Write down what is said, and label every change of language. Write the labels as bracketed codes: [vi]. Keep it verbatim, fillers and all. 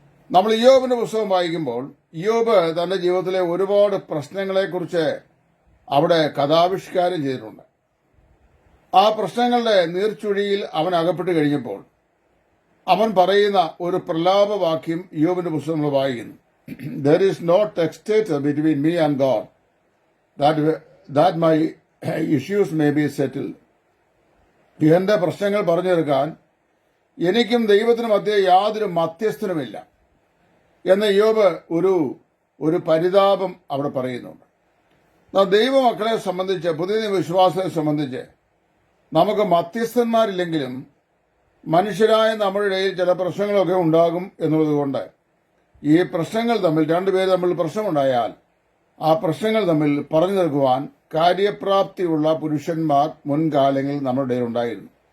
[ml] നമ്മൾ ഇയ്യോബിന്റെ പുസ്തകം വായിക്കുമ്പോൾ ഇയ്യോബ് തന്റെ ജീവിതത്തിലെ ഒരുപാട് പ്രശ്നങ്ങളെക്കുറിച്ച് അവിടെ കഥാവിഷ്കാരം ചെയ്തിട്ടുണ്ട്. ആ പ്രശ്നങ്ങളുടെ നീർച്ചുഴിയിൽ അവൻ അകപ്പെട്ട് കഴിഞ്ഞപ്പോൾ അവൻ പറയുന്ന ഒരു പ്രലാപവാക്യം ഇയ്യോബിന്റെ പുസ്തകം നമ്മൾ വായിക്കുന്നു. [en] There is no testator between me and God, that that my issues may be settled. [ml] എന്റെ പ്രശ്നങ്ങൾ പറഞ്ഞു തീർക്കാൻ എനിക്കും ദൈവത്തിനും മധ്യേ യാതൊരു മധ്യസ്ഥനുമില്ല എന്ന യോബ് ഒരു ഒരു പരിതാപം അവിടെ പറയുന്നുണ്ട്. ദൈവമക്കളെ സംബന്ധിച്ച്, പുതിയ വിശ്വാസത്തെ സംബന്ധിച്ച് നമുക്ക് മധ്യസ്ഥന്മാരില്ലെങ്കിലും മനുഷ്യരായ നമ്മുടെ ഇടയിൽ ചില പ്രശ്നങ്ങളൊക്കെ ഉണ്ടാകും എന്നുള്ളതുകൊണ്ട് ഈ പ്രശ്നങ്ങൾ തമ്മിൽ, രണ്ടുപേർ തമ്മിൽ പ്രശ്നമുണ്ടായാൽ ആ പ്രശ്നങ്ങൾ തമ്മിൽ പറഞ്ഞു തീർക്കുവാൻ കാര്യപ്രാപ്തിയുള്ള പുരുഷന്മാർ മുൻകാലങ്ങളിൽ നമ്മുടെ ഉണ്ടായിരുന്നു.